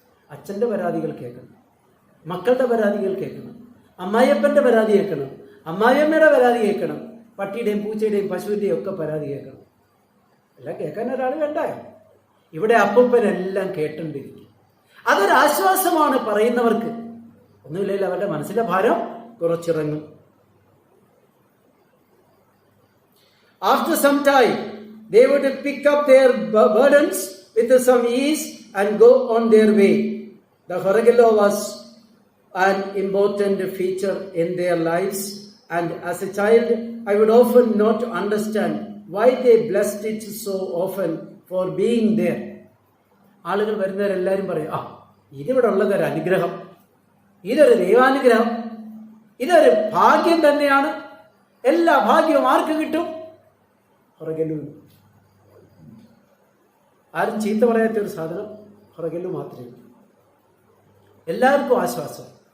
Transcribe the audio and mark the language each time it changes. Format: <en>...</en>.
<ml>അച്ഛൻ്റെ പരാതികൾ കേൾക്കണം, മക്കളുടെ പരാതികൾ കേൾക്കണം, അമ്മായിയപ്പൻ്റെ പരാതി കേൾക്കണം, അമ്മായിയമ്മയുടെ പരാതി കേൾക്കണം, പട്ടിയുടെയും പൂച്ചയുടെയും പശുവിൻ്റെയും ഒക്കെ പരാതി കേൾക്കണം. എല്ലാം കേൾക്കാൻ ഒരാൾ വേണ്ടായോ? ഇവിടെ അപ്പൂപ്പനെല്ലാം കേട്ടുകൊണ്ടിരിക്കും. അതൊരാശ്വാസമാണ് പറയുന്നവർക്ക്. ഒന്നുമില്ലെങ്കിൽ അവരുടെ മനസ്സിലെ ഭാരം കുറച്ചിറങ്ങും.</ml> <en>After some time, they would pick up their burdens with some ease and go on their way. The Horagalu was an important feature in their lives, and as a child, I would often not understand why they blessed it so often for being there.</en> <ml>ആളുകൾ വരുന്നവരെല്ലാവരും പറയും, ഇതിവിടെ ഉള്ളതൊരു അനുഗ്രഹം, ഇതൊരു ദൈവാനുഗ്രഹം, ഇതൊരു ഭാഗ്യം തന്നെയാണ്. എല്ലാ ഭാഗ്യവും ആർക്ക് കിട്ടും? ഹൊറഗല്ലു. ആരും ചീത്ത പറയാത്തൊരു സാധനം ഹൊറഗല്ലു മാത്രമേ. എല്ലാവർക്കും ആശ്വാസം.</ml>